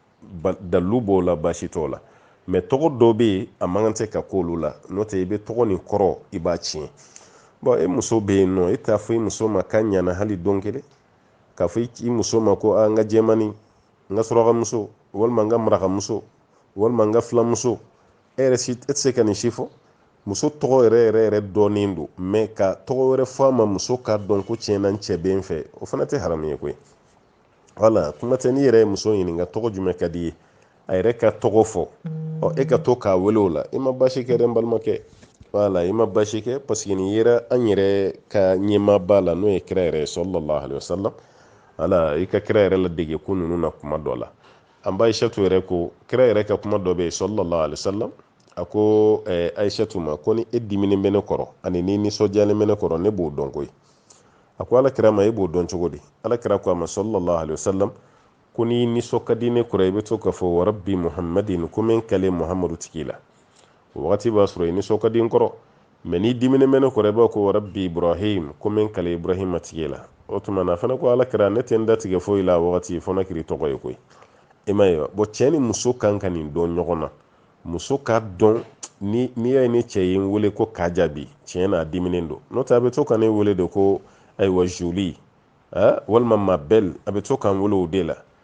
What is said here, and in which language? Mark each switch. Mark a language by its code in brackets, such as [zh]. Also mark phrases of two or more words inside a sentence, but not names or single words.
[bm] dalu b'o la basi t'o la mais tɔgɔ dɔ bɛ yen a man kan tɛ ka k'olu la n'o tɛ i bɛ tɔgɔ nin kɔrɔ i b'a tiɲɛ bon e muso bɛ yen nɔ e t'a fɔ i muso ma k'a ɲana hali don kelen k'a fɔ i muso ma ko n ka jɛmani n ka surakamuso walima n ka marakamuso walima n ka filamuso e tɛ se ka nin si fɔ muso tɔgɔ yɛrɛ dɔnnen don mais ka tɔgɔ wɛrɛ fɔ a ma muso k'a dɔn ko tiɲɛna n cɛ bɛ n fɛ o fana tɛ haramu ye koyi wala kuma tɛ n'i yɛrɛ ye muso ɲininka tɔgɔ jumɛn ka di ye a yɛrɛ ka tɔgɔ fɔ e ka to k'a wele o la i ma basi kɛ dɛ n balimakɛ wala i ma basi kɛ [fr] parce que [bm] nin yera an yɛrɛ ka ɲɛmaaba la n'o ye kira yɛrɛ ye [ar] صلى الله عليه وسلم [bm] wala i ka kira yɛrɛ ladege ko ninnu na kuma dɔ la an ba ayisatu yɛrɛ ko kira yɛrɛ ka kuma dɔ bɛ yen [ar] صلى الله عليه وسلم [bm] a ko ayisatu ma ko ni e diminen bɛ ne kɔrɔ ani ni nisɔndiyalen bɛ ne kɔrɔ ne b'o dɔn koyi a ko alakira ma e b'o dɔn cogo di alakira ko a ma [ar] صلى الله عليه وسلم [bm] ko ni nisɔn ka di ne kɔrɔ i bɛ to k'a fɔ [ar] ورب محمد [bm] ko min kale muhammadu tigi la o wagati b'a sɔrɔ i nisɔn ka di n kɔrɔ mais ni diminen bɛ ne kɔrɔ i b'a ko [ar] ورب إبراهيم [bm] ko min kale ibrahima tigi la o tuma na fana ko alakira ne tɛ n datigɛ foyi la a wagati fo na kiri tɔgɔ ye koyi i m'a ye wa bon cɛ ni muso kan ka nin dɔn ɲɔgɔn na muso k'a dɔn n'i y'a ye ne cɛ ye n wele ko k'a jaabi tiɲɛ na a diminen don n'o tɛ a bɛ to ka ne wele de ko ayiwa jolie walima [fr] ma belle [bm] a bɛ to k'an wele o de la